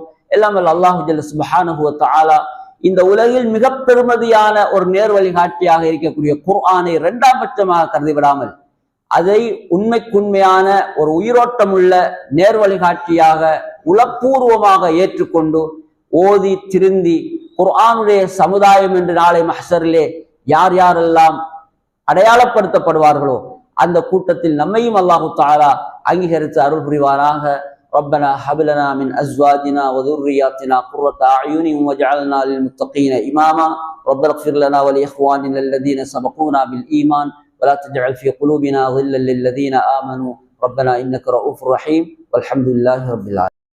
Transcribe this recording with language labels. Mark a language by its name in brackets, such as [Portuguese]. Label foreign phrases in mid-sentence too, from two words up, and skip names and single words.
[Tamil] எல்லாம் அல்லாஹ் [Arabic] جل سبحانه و تعالى [Tamil] இந்த உலகில் மிக பெருமதியான ஒரு நேர் வழிகாட்டியாக இருக்கக்கூடிய குர்ஆனை 2ஆம் பட்சமாக கருதிவிடாமல் அதை உண்மைக்குண்மையான ஒரு உயிரோட்டமுள்ள நேர் வழிகாட்டியாக உளப்பூர்வமாக ஏற்றுக்கொண்டு ஓதி திருந்தி குர்ஆனுடைய சமுதாயம் என்று நாளை மஹ்ஷரிலே யார் யாரெல்லாம் அடையாளப்படுத்தப்படுவார்களோ அந்த கூட்டத்தில் நம்மையும் [Arabic] الله تعالى [Tamil] அங்கீகரித்து அருள் புரிவாராக. [Arabic] ربنا هب لنا من ازواجنا وذرياتنا قرة اعين واجعلنا للمتقين اماما ربنا اغفر لنا ولاخواننا الذين سبقونا بالايمان ولا تجعل في قلوبنا غلا للذين امنوا ربنا انك رؤوف رحيم والحمد لله رب العالمين.